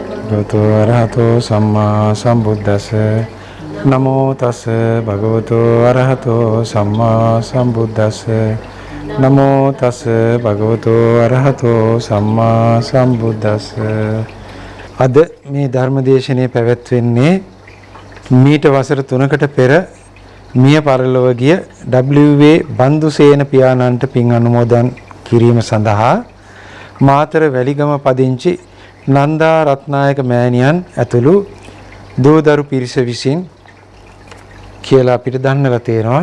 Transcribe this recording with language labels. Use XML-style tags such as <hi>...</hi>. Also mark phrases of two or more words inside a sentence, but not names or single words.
<pi>භගවතු අරහතෝ සම්මා සම්බුද්දස්ස නමෝ තස්ස භගවතු අරහතෝ සම්මා සම්බුද්දස්ස නමෝ තස්ස භගවතු අරහතෝ සම්මා සම්බුද්දස්ස.</pi> <si>අද මේ ධර්මදේශනය පැවැත්වෙන්නේ මීට වසර 3කට පෙර මිය පරලොව ගිය W.A. බන්දුසේන පියාණන්ට පින් අනුමෝදන් කිරීම සඳහා මාතර වැලිගම පදිංචි නන්දා රත්නායක මෑණියන් ඇතුළු දූදරු පිරිස විසින් කියලා අපිට දන්නලා තියෙනවා.</si>